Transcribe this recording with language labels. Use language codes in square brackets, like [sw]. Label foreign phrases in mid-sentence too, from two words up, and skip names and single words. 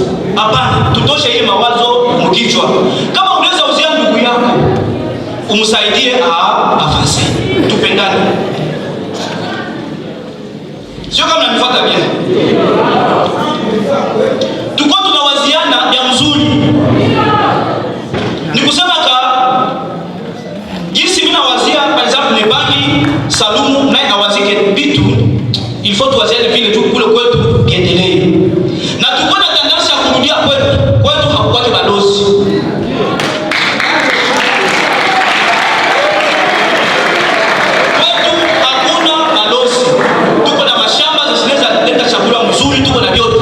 [sw] Hapana, tutoshe ile mawazo mkichwa. Kama unaweza uzia ndugu yako, umsaidie afasi. Tupendane. Sio kama mnanifuata bien. Tuko tunawaziana ya mzuri. Ni kusema jinsi mimi nawazia, [fr] par exemple [sw] Nebagi Salumu naye awazike bitu, [fr] il faut [sw] tuwaziane vile tu kule kwetu kiendelee. Na tuko na tendensi ya kurudia kwetu hakuwake balozi. Kwetu hakuna balozi. Tuko na mashamba zinaweza kuleta chakula mzuri, tuko na vyote.